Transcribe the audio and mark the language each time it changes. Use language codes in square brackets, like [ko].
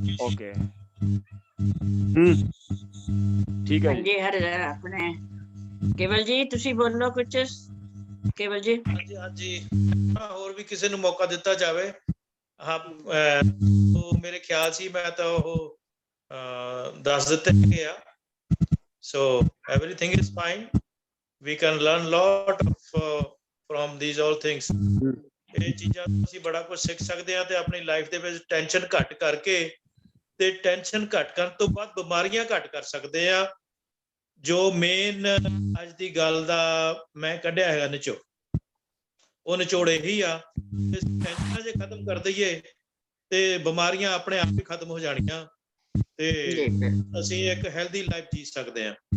[pa] Okay ਠੀਕ ਹੈ ਜੀ। ਹਾਂਜੀ ਹਰ ਆਪਣੇ ਕੇਵਲ ਜੀ ਤੁਸੀਂ ਬੋਲੋ ਕੁਝ। ਕੇਵਲ ਜੀ। ਹਾਂਜੀ ਹਾਂਜੀ, ਹੋਰ ਵੀ ਕਿਸੇ ਨੂੰ ਮੌਕਾ ਦਿੱਤਾ ਜਾਵੇ। ਹਾਂ, ਉਹ ਮੇਰੇ ਖਿਆਲ ਸੀ ਮੈਂ ਤਾਂ ਉਹ ਦੱਸ ਦਿੱਤੇ ਹੈਗੇ ਆ। [en] So everything is fine, we can learn lot from these all things. [pa] ਇਹ ਚੀਜ਼ਾਂ ਅਸੀਂ ਬੜਾ ਕੁਝ ਸਿੱਖ ਸਕਦੇ ਹਾਂ ਤੇ ਆਪਣੀ ਲਾਈਫ ਦੇ ਵਿੱਚ ਟੈਨਸ਼ਨ ਘੱਟ ਕਰਕੇ ਤੇ ਟੈਨਸ਼ਨ ਘੱਟ ਕਰਨ ਤੋਂ ਬਾਅਦ ਬਿਮਾਰੀਆਂ ਘੱਟ ਕਰ ਸਕਦੇ ਆ। ਜੋ ਮੇਨ ਅੱਜ ਦੀ ਗੱਲ ਦਾ ਮੈਂ ਕੱਢਿਆ ਹੈਗਾ ਨਿਚੋੜ, ਉਹ ਨਿਚੋੜ ਇਹੀ ਆ, ਟੈਨਸ਼ਨਾਂ ਜੇ ਖਤਮ ਕਰ ਦਈਏ ਤੇ ਬਿਮਾਰੀਆਂ ਆਪਣੇ ਆਪ ਹੀ ਖਤਮ ਹੋ ਜਾਣੀਆਂ ਤੇ ਅਸੀਂ ਇੱਕ ਹੈਲਦੀ ਲਾਈਫ ਜੀ ਸਕਦੇ ਹਾਂ।